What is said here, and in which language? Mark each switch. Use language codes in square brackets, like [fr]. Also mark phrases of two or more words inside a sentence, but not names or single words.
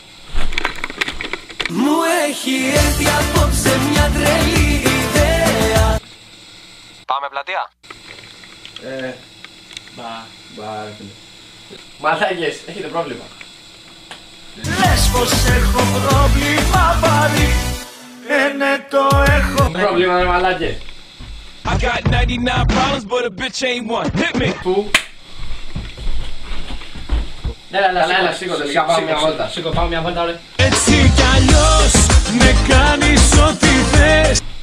[el] Μου έχει έρθει απόψε μια τρελή ιδέα. Πάμε πλατεία. Μπα, ρε φίλε. Μαλάκες, έχετε πρόβλημα. Λες πως έχω πρόβλημα πάλι, ναι το έχω. Πρόβλημα, ρε μαλάκες. [en] I got 99 problems, but a bitch ain't one. Hit me. [el] Πού? Έλα, σήκω τελικά, πάμε μια βόλτα. Σήκω, πάμε μια βόλτα, ρε. Έτσι κι αλλιώς με κάνεις ό,τι θες.